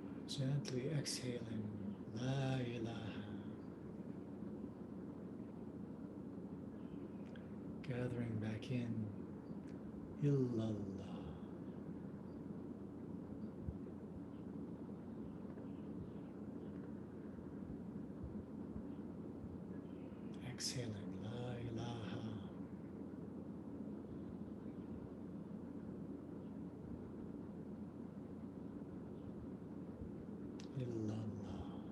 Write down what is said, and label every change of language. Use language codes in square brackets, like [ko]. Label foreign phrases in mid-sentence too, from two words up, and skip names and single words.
[en] Gently exhaling. [ar] La ilaha. [en] Gathering back in. Illallah. Exhaling. [ar] La ilaha. Illallah.